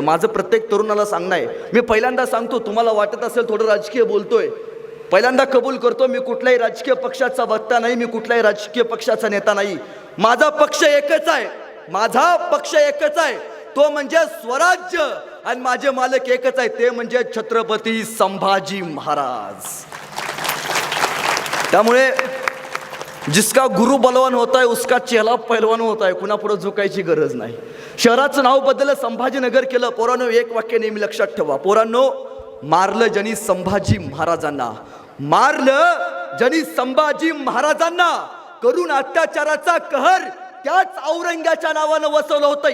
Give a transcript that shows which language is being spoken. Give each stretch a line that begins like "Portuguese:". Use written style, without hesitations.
Marathi: माझं प्रत्येक तरुणाला सांगणं आहे, मी पहिल्यांदा सांगतो, तुम्हाला वाटत असेल थोडं राजकीय बोलतोय, पहिल्यांदा कबूल करतो, मी कुठल्याही राजकीय पक्षाचा वक्ता नाही, मी कुठल्याही राजकीय पक्षाचा नेता नाही. माझा पक्ष एकच आहे, माझा पक्ष एकच आहे, तो म्हणजे स्वराज्य. आणि माझे मालक एकच आहे, ते म्हणजे छत्रपती संभाजी महाराज.
Hindi: त्यामुळे जिसका गुरु बलवान होता है उसका चेला पहलवान होता है.
Marathi: कुणापुढे झुकायची गरज नाही. शहराचं नाव बदललं, संभाजीनगर केलं. पोरांनो, एक वाक्य नेहमी लक्षात ठेवा. पोरांनो, मारलं ज्यांनी संभाजी महाराजांना, मारलं ज्यांनी संभाजी महाराजांना, करून अत्याचाराचा कहर त्याच औरंगाच्या नावानं वसवलं होतं.